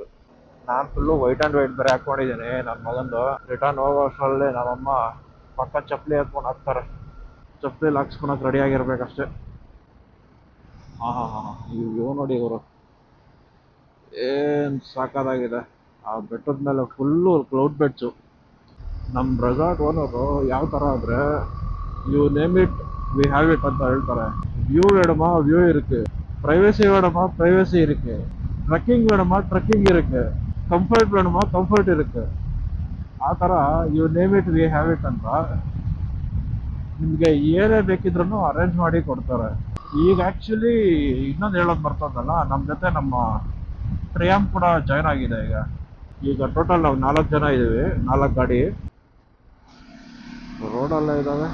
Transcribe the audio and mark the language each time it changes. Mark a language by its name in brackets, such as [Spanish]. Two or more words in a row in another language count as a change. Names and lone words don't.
[Kannada] ನಾನು [English] full white and white [Kannada] ಬೇರೆ ಹಾಕೊಂಡಿದ್ದೀನಿ. ನನ್ನ ಮಗಂದು ರಿಟರ್ನ್ ಹೋಗೋ ಅಷ್ಟರಲ್ಲಿ ನಮ್ಮಮ್ಮ ಪಕ್ಕ ಚಪ್ಪಲಿ ಹಾಕ್ಕೊಂಡು ಹಾಕ್ತಾರೆ. ಚಪ್ಪಲಿ ಹಾಕ್ಸ್ಕೊಳಕ್ಕೆ ರೆಡಿ ಆಗಿರ್ಬೇಕಷ್ಟೇ. ಹಾಂ ಹಾಂ ಹಾಂ ಇವು ನೋಡಿ, ಇವರು ಏನು ಸಾಕಾಗಿದೆ. ಆ ಬೆಟ್ಟದ ಮೇಲೆ [English] full cloud [Kannada] ಬೆಟ್ಸು. ನಮ್ಮ [English] resort owner [Kannada] ಯಾವ ಥರ ಅಂದರೆ, [English] you name it we have it [Kannada] ಅಂತ ಹೇಳ್ತಾರೆ. [Tamil] ವ್ಯೂ வேணுமா ವ್ಯೂ இருக்கு, ப்ரைவசி வேணுமா ப்ரைவசி இருக்கு, ಟ್ರೆಕ್ಕಿಂಗ್ வேணுமா ಟ್ರೆಕ್ಕಿಂಗ್ இருக்கு, ಕಂಫರ್ಟ್ வேணுமா ಕಂಫರ್ಟ್ ಇರುತ್ತೆ. [Kannada] ಆ ಥರ [English] you name it we have it [Kannada] ಅಂತ ನಿಮಗೆ ಏನೇ ಬೇಕಿದ್ರೂ ಅರೇಂಜ್ ಮಾಡಿ ಕೊಡ್ತಾರೆ. ಈಗ ಆ್ಯಕ್ಚುಲಿ ಇನ್ನೊಂದು ಹೇಳೋದು ಬರ್ತದಲ್ಲ, ನಮ್ಮ ಜೊತೆ ನಮ್ಮ ಪ್ರಿಯಾಮ್ ಕೂಡ ಜಾಯ್ನ್ ಆಗಿದೆ. ಈಗ ಟೋಟಲ್ ನಾವು 4 ಜನ ಇದ್ದೀವಿ, 4 ಗಾಡಿ ರೋಡಲ್ಲೇ ಇದ್ದಾವೆ.